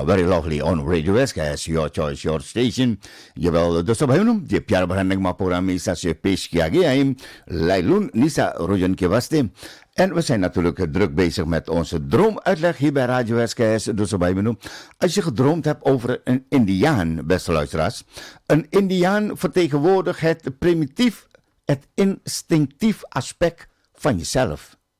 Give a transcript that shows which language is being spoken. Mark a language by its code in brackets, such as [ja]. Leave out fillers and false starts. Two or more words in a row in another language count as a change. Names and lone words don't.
[en] Very lovely on Radio SKS, your choice, your station. [nl] Jawel, dus hebben je [hi] प्यार भरा नगमा प्रोग्राम इस से पेश किया गया है. Lailun Nisa Rojan के वास्ते. [nl] En we zijn natuurlijk druk bezig met onze droomuitleg hier bij Radio SKS. Dus erbij benoemd. Als je gedroomd hebt over een Indiaan, beste luisteraars. Een Indiaan vertegenwoordigt het primitief, het instinctief aspect van jezelf.